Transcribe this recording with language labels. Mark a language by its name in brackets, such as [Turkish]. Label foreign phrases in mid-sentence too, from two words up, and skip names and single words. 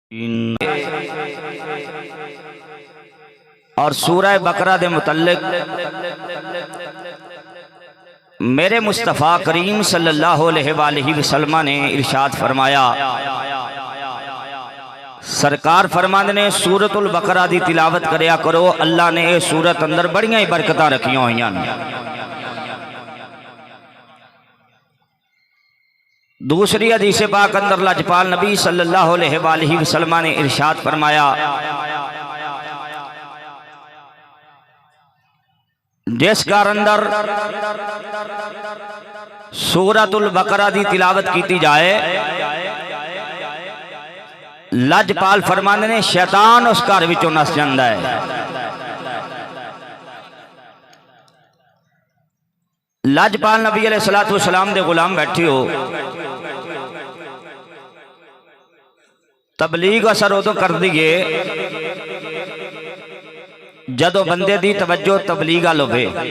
[Punjabi] اور سورہ بقرہ دے متعلق میرے مصطفیٰ کریم [Arabic] صلی اللہ علیہ وآلہ وسلم [Punjabi] نے ارشاد فرمایا، سرکار فرماندے نے سورۃ البقرہ دی تلاوت کریا کرو، اللہ نے یہ سورت اندر بڑیاں ہی برکتاں رکھیاں ہوئیاں۔ دوسری حدیث پاک اندر لاجپال نبی [Arabic] صلی اللہ علیہ وآلہ وسلم [Punjabi] نے ارشاد فرمایا، جس گھر اندر سورۃ البقرہ دی تلاوت کیتی جائے، لاجپال فرماندے نے شیطان اس گھر وچوں نس جاندا ہے۔ لاجپال نبی [Arabic] علیہ الصلوۃ والسلام [Punjabi] دے غلام بیٹھے ہو، تبلیغ اثر ادو کر دیئے جدو بندے دی توجہ تبلیغ لوے۔